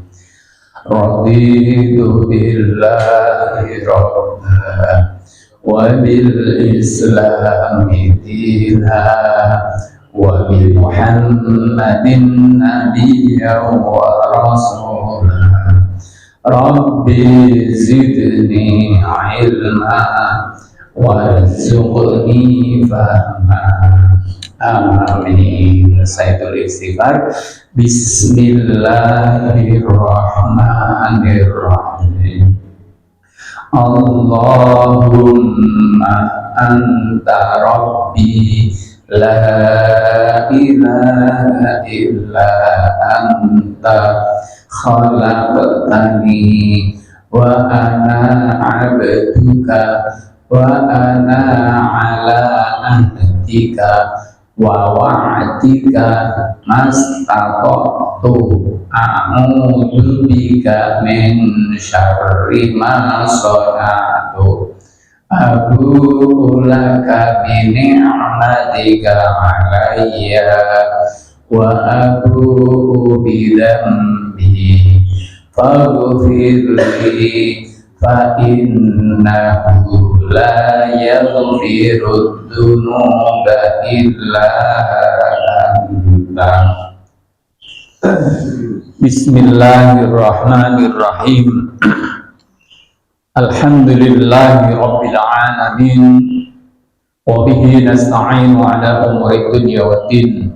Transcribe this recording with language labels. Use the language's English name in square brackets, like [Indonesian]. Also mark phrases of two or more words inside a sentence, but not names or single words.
[Arabic] رضيت بالله ربا وبالإسلام دينا وبمحمد نبيا ورسولا. رب زدني علما وارزقني فهما. [Indonesian] Amin. Saya tulis istighfar. [Arabic] بسم الله الرحمن الرحيم. اللهم أنت ربي لا إله إلا أنت خلقتني وأنا عبدك وأنا على عهدك ووعدك ما استطعت أعوذ بك من شر ما صنعت أبوء لك بنعمتك علي وأبوء بذنبي فاغفر لي فإنه لا يغفر الذنوب إلا أنت. بسم الله الرحمن الرحيم. الحمد لله رب العالمين وبه نستعين على أمور الدنيا والدين.